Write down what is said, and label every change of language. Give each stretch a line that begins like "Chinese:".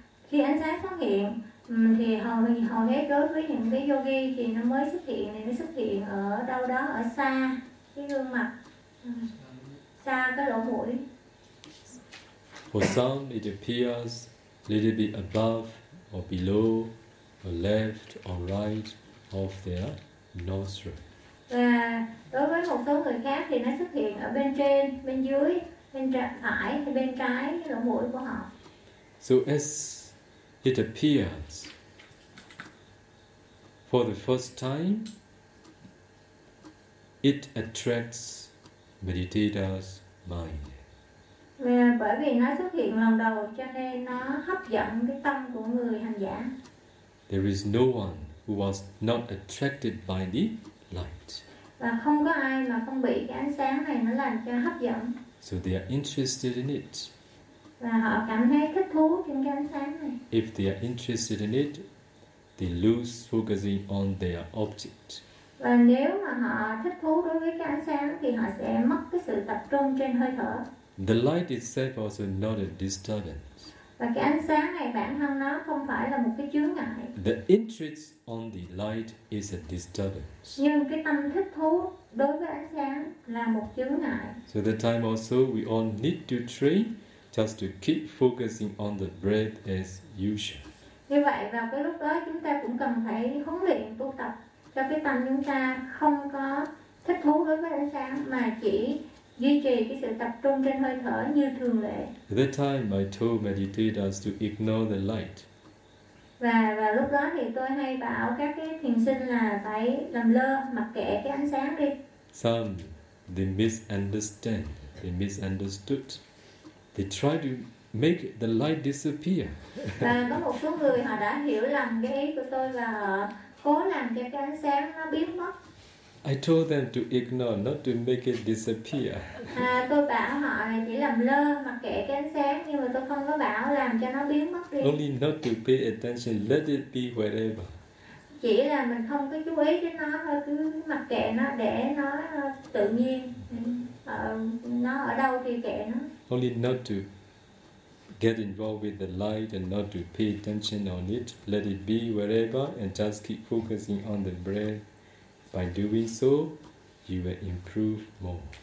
Vietnamese: Khi ánh sáng xuất hiện, thì hầu hết đối với những cái yogi thì nó mới xuất hiện, thì nó xuất hiện ở đâu đó ở xa cái gương mặt, xa cái lỗ mũi.
English: For some, it appears a little bit above or below, or left or right of their nostril.
Vietnamese: Và đối với một số người khác thì nó xuất hiện ở bên trên, bên dưới, bên phải hay bên trái lỗ mũi của họ.
English: So as it appears for the first time, it attracts meditator's mind.
Vietnamese: Và bởi vì nó xuất hiện lần đầu cho nên nó hấp dẫn cái tâm của người hành giả.
English: There is no one who was not attracted by the light.
Vietnamese: Và không có ai mà không bị cái ánh sáng này nó làm cho hấp dẫn.
English: So they are interested in it.
Vietnamese: Và họ cảm thấy thích thú trên cái ánh sáng này.
English: If they are interested in it, they lose focusing on their object.
Vietnamese: Và nếu mà họ thích thú đối với cái ánh sáng thì họ sẽ mất cái sự tập trung trên hơi thở.
English: The light itself also not a disturbance.
Vietnamese: Và cái ánh sáng này bản thân nó không phải là một cái chướng ngại.
English: The interest on the light is a disturbance.
Vietnamese: Nhưng cái tâm thích thú đối với ánh sáng là một chướng ngại.
English: So the time also we all need to train just to keep focusing on the breath as usual.
Vietnamese: Như vậy vào cái lúc đó chúng ta cũng cần phải huấn luyện tu tập cho cái tâm chúng ta không có thích thú đối với ánh sáng mà chỉ duy trì cái sự tập trung trên hơi thở như thường lệ.
English: At that time, I told meditators to ignore the light.
Vietnamese: Và lúc đó thì tôi hay bảo các cái thiền sinh là phải làm lơ, mặc kệ cái ánh sáng đi.
English: Some, they misunderstand, they misunderstood. They try to make the light disappear.
Vietnamese: Và có một số người họ đã hiểu lầm cái ý của tôi và họ cố làm cho cái ánh sáng nó biến mất.
English: I told them to ignore, not to make it disappear.
Vietnamese: À, tôi bảo họ chỉ làm lơ, mặc kệ cái ánh sáng, nhưng mà tôi không có bảo làm cho nó biến mất đi.
English: Only not to pay attention, let it be wherever.
Vietnamese: Chỉ là mình không có chú ý đến nó thôi, cứ mặc kệ nó, để nó tự nhiên. Nó ở đâu thì kệ nó.
English: Only not to get involved with the light and not to pay attention on it. Let it be wherever and just keep focusing on the breath. By doing so, you will improve more.